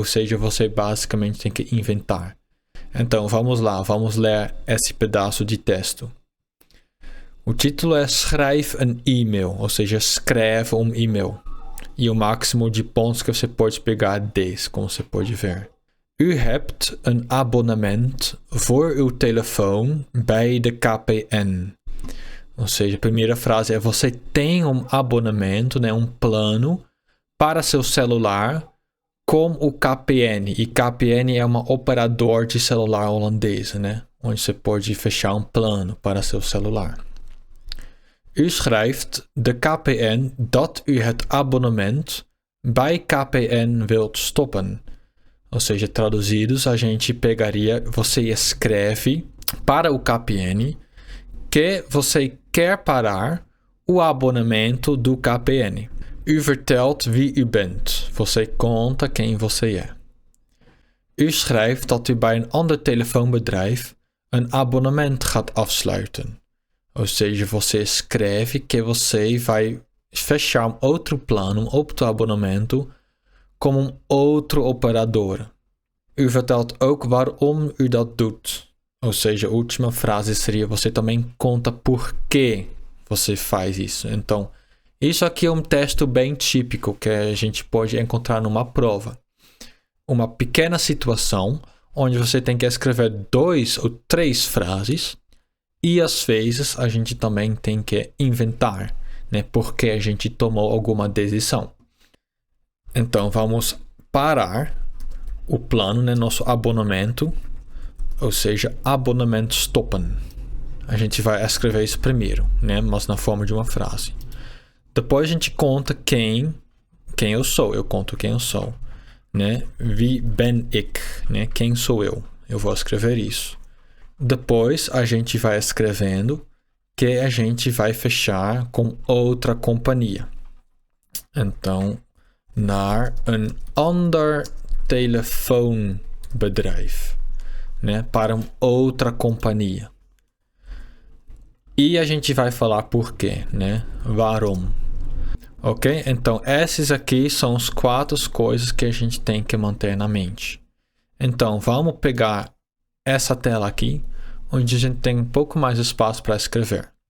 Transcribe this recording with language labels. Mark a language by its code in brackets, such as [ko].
[pt] Ou seja, você basicamente tem que inventar. Então vamos lá, vamos ler esse pedaço de texto. O título é [nl] Schrijf een e-mail, [pt] ou seja, escreve um e-mail. E o máximo de pontos que você pode pegar é 10, como você pode ver. [nl] U hebt een abonnement voor uw telefoon bij de KPN. [pt] Ou seja, a primeira frase é você tem um abonamento, né, um plano para seu celular com o KPN. E KPN é uma operador de celular holandesa, né, onde você pode fechar um plano para seu celular. [nl] U schrijft de KPN dat u het abonnement bij KPN wilt stoppen. [pt] Ou seja, traduzidos, a gente pegaria, você escreve para o KPN que você quer parar o abonamento do KPN. [nl] U vertelt wie u bent. [pt] Você conta quem você é. [nl] U schrijft dat u bij een ander telefoonbedrijf een abonnement gaat afsluiten. [pt] Ou seja, você escreve que você vai fechar um outro plano, um outro abonamento como um outro operador. [nl] U vertelt ook waarom u dat doet. [pt] Ou seja, a última frase seria você também conta por que você faz isso. Então, isso aqui é um texto bem típico que a gente pode encontrar numa prova. Uma pequena situação onde você tem que escrever 2 ou 3 frases. E às vezes a gente também tem que inventar, né? Porque a gente tomou alguma decisão. Então vamos parar o plano, né? Nosso abonamento, ou seja, [nl] abonamento stoppen. [pt] A gente vai escrever isso primeiro, né? Mas na forma de uma frase. Depois a gente conta quem eu sou. Eu conto quem eu sou, né? [nl] Wie ben ik, [pt] né? Quem sou eu? Eu vou escrever isso. Depois a gente vai escrevendo que a gente vai fechar com outra companhia. Então, [nl] naar een ander telefoonbedrijf, [pt] né? Para outra companhia. E a gente vai falar por quê, né? Waarom. Ok? Então, esses aqui são as 4 coisas que a gente tem que manter na mente. Então, vamos pegar essa tela aqui, onde a gente tem um pouco mais espaço para escrever.